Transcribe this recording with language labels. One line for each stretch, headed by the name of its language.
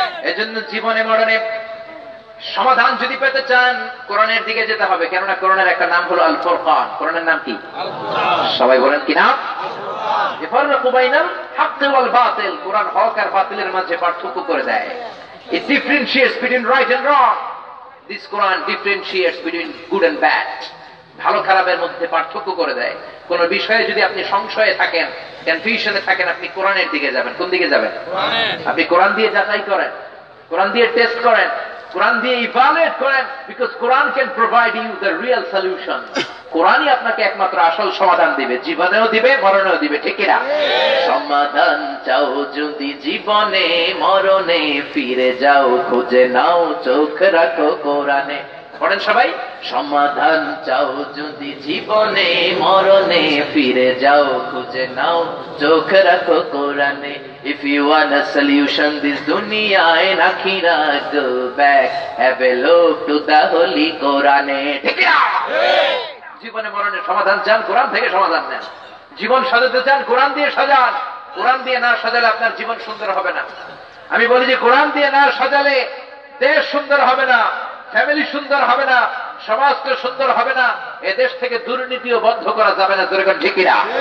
Bangla: এজন্য জীবনে মরণে সমাধান যদি পেতে চান, কোরআনের দিকে যেতে হবে। কেননা কোরআনের একটা নাম হলো আল ফুরকান। কোরআনের নাম কি? সবাই বলেন কি নাম?
Arabic: ইফাররাকু বাইনাল হাক্কি ওয়াল বাতিল।
Bangla: কোরআন হক আর বাতিলের মাঝে পার্থক্য করে দেয়।
English: It differentiates between right and wrong. This Quran differentiates between good and bad.
Bangla: ভালো খারাপের মধ্যে পার্থক্য করে দেয়। কোন বিষয়ে যদি আপনি সংশয়ে থাকেন, কনফিউশনে থাকেন, আপনি কোরআনের দিকে যাবেন। কোন দিকে যাবেন? আপনি কোরআন দিয়ে যাচাই করেন, কোরআন দিয়ে টেস্ট করেন, কোরআন দিয়ে ইভালুয়েট করেন,
English: Because Quran can provide you the real solution.
Bangla: কোরআনই আপনাকে একমাত্র আসল সমাধান দিবে, জীবনেও দিবে, মরণেও দিবে, ঠিক না? সমাধান চাও যদি জীবনে মরণে, ফিরে যাও খুঁজে নাও, চোখ রাখো কোরআনে। পড়েন সবাই। সমাধান চাও যদি জীবনে মরণে, ফিরে যাও খুঁজে নাও, চোখ রাখো কোরআনে।
English: If you want a solution this dunya and akhirah, go back, have a look to the holy Quran.
Bangla: ঠিক না? জীবনে মরণের সমাধান চান, কোরআন থেকে সমাধান নেন। জীবন সাজাতে চান, কোরআন দিয়ে সাজান। কোরআন দিয়ে না সাজালে আপনার জীবন সুন্দর হবে না। আমি বলি যে কোরআন দিয়ে না সাজালে দেশ সুন্দর হবে না, ফ্যামিলি সুন্দর হবে না, সমাজটা সুন্দর হবে না, এদেশ থেকে দুর্নীতিও বন্ধ করা যাবে না। যেরকম ঠিক না?